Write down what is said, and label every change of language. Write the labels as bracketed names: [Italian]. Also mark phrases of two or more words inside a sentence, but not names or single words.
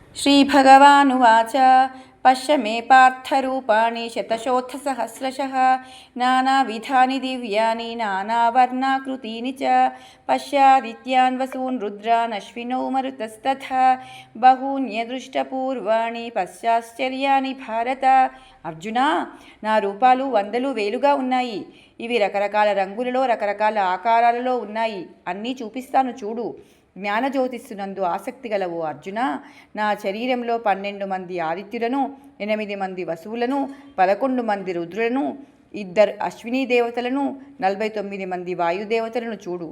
[Sanskrit] श्रीभगवानुवाच पश्य मे पार्थरूपाणि शतशोत्थसहस्रशः नानाविधानि दिव्यानि नानावर्णाकृतीनि च पश्यादित्यान् वसून् रुद्रान् अश्विनौ मरुतस्तथा बहून्यदृष्टपूर्वाणि पश्चाश्चर्यानि भारत. [Telugu] అర్జున, నా రూపాలు వందలు వేలుగా ఉన్నాయి. ఇవి రకరకాల రంగులలో రకరకాల ఆకారాలలో ఉన్నాయి. అన్నీ చూపిస్తాను చూడు. జ్ఞానజ్యోతిస్సునందు ఆసక్తి గలవు అర్జున, నా శరీరంలో 12 మంది ఆదిత్యులను, 8 మంది వసువులను, 11 మంది రుద్రులను, 2 అశ్వినీ దేవతలను, 49 మంది వాయుదేవతలను చూడు.